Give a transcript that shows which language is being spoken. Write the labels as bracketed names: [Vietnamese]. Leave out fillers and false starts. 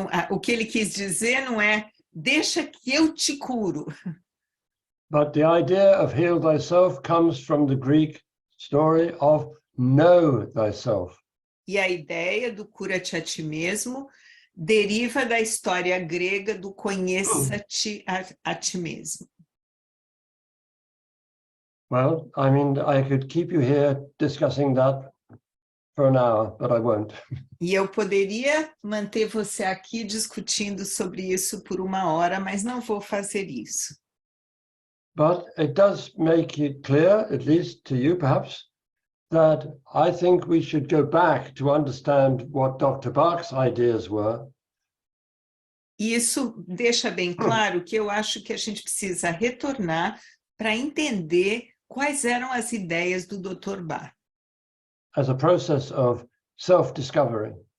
[Portuguese] O que ele quis dizer não é, deixa que eu te curo. [English] But the idea of heal thyself comes from the Greek story of know thyself. [Portuguese] E a ideia do cura-te a ti mesmo deriva da história grega do conheça-te a ti mesmo. [English] Well, I mean, I could keep you here discussing that for an hour, but I won't. [Portuguese] E eu poderia manter você aqui discutindo sobre isso por 1 hora, mas não vou fazer isso. [English] But it does make it clear, at least to you perhaps, that I think we should go back to understand what Dr. Bach's ideas were. [Portuguese] E isso deixa bem claro que eu acho que a gente precisa retornar para entender quais eram as ideias do Dr. Bach. [English] As a process of self-discovery.